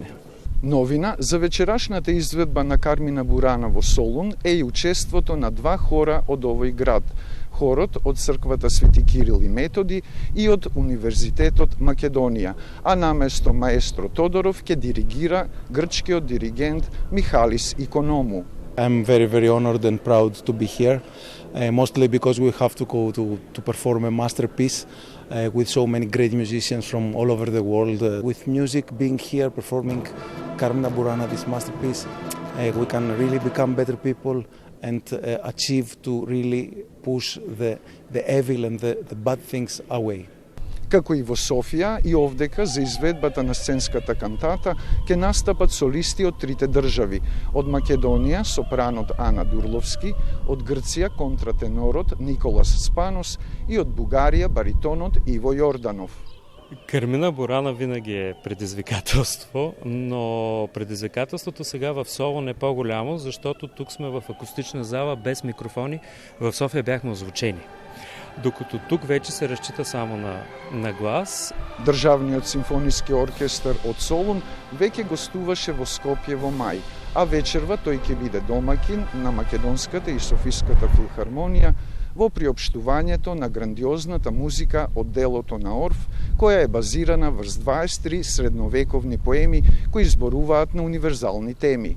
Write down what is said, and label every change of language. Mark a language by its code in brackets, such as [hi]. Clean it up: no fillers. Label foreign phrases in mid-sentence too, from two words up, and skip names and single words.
[mk] Новина за вечерашната изведба на Кармина Бурана во Солун е и учеството на два хора од овој град. Хорот од црквата Свети Кирил и Методи и од Универзитетот Македонија, а наместо маестро Тодоров ќе диригира грчкиот диригент Михалис Иконому. [en] I'm very honored and proud to be here, mostly because we have to go to perform a masterpiece with so many great musicians from all over the world. With music being here, performing Carmina Burana, this masterpiece, we can really become better people and achieve to really push the evil and the bad things away. [mk] Како и во Софија, и овдека за изведбата на сценската кантата ќе настапат солисти од трите држави. Од Македонија сопранот Ана Дурловски, од Грција контратенорот Николас Спанос и од Бугарија баритонот Иво Јорданов. [bg] Кармина Бурана винаги е предизвикателство, но предизвикателството сега в Солун е по-голямо, защото тук сме в акустична зала без микрофони. В София бяхме озвучени. Докато тук вече се разчита само на глас. [mk] Државниот симфониски оркестар од Солун веќе гостуваше во Скопје во мај, а вечерва тој ќе биде домакин на Македонската и Софиската филхармонија во приопштувањето на грандиозната музика од делото на Орф, која е базирана врз 23 средновековни поеми кои зборуваат на универзални теми.